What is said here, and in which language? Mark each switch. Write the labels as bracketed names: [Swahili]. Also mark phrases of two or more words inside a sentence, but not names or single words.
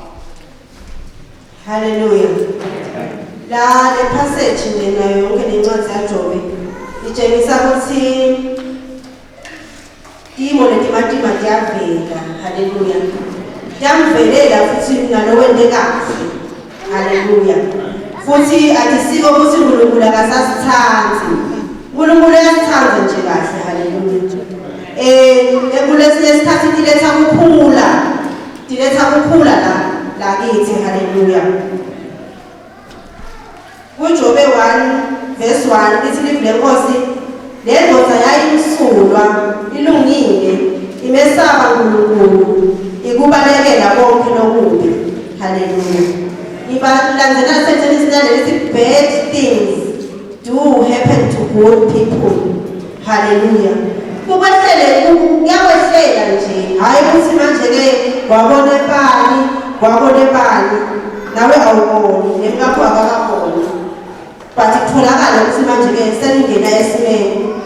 [Swati] Hallelujah. La le passage lena yonke lencwadi yaJobe itshengisa ukuthi imo letimatima diyavela. Hallelujah. Diyamvelela futhi nalo wente kahle. Hallelujah. Futhi atisiko ukuthi uNkulunkulu akasasithandi. uNkulunkulu uyasithanda nje kahle. Hallelujah. Kulesi isikhathi diletha kukhula la kithi. Hallelujah. kuJobe 1 verse 1 lithi livule Nkosi, le ndoda yayimsulwa ilungile imesaba uNkulunkulu ikubalekela konke lokubi. Hallelujah. Ibalandzela sentence nalesi [English] bad things do happen to good people. [Swati] Hallelujah. Kubahlele kuyawehlela nje, hayi ukuthi manje ke kwabona bani nawe awuboni nemkapho akakaboni. But kutholakala ukuthi manje ke selingena esimeni.